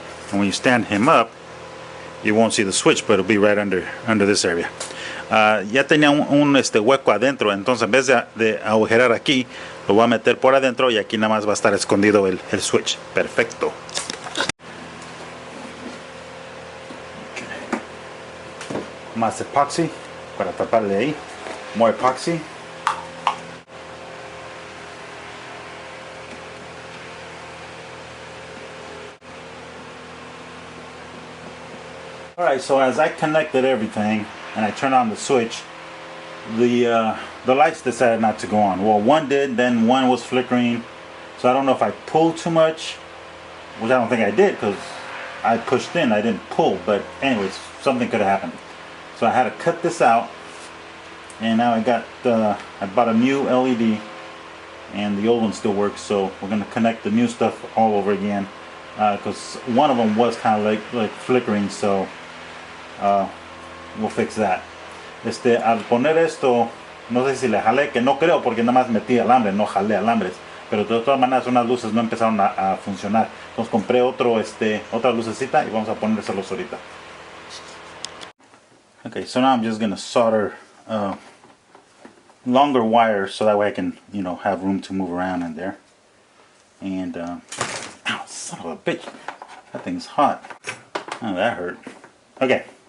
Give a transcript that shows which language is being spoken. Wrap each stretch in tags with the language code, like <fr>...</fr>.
<en>And when you stand him up, you won't see the switch, but it'll be right under this area.</en> <es>Ya tenía un hueco adentro, entonces en vez de agujerar aquí, lo voy a meter por adentro y aquí nada más va a estar escondido el switch. Perfecto. Okay. Más epoxy para taparle ahí.</es> <en>More epoxy. Alright, so as I connected everything and I turned on the switch, the lights decided not to go on. Well, one did, then one was flickering. So I don't know if I pulled too much, which I don't think I did because I pushed in, I didn't pull. But anyways, something could have happened. So I had to cut this out, and now I bought a new LED, and the old one still works. So we're gonna connect the new stuff all over again because one of them was kind of like flickering. So we'll fix that.</en> <es>Al poner esto, no sé si le jalé, que no creo porque nada más metí alambre, no jalé alambres, pero de todas maneras unas luces no empezaron a funcionar. Entonces compré otra lucecita y vamos a ponérselos ahorita.</es> <en>Okay, so now I'm just gonna solder longer wires so that way I can, have room to move around in there. And ow, son of a bitch, that thing's hot. Oh, that hurt. Okay.</en>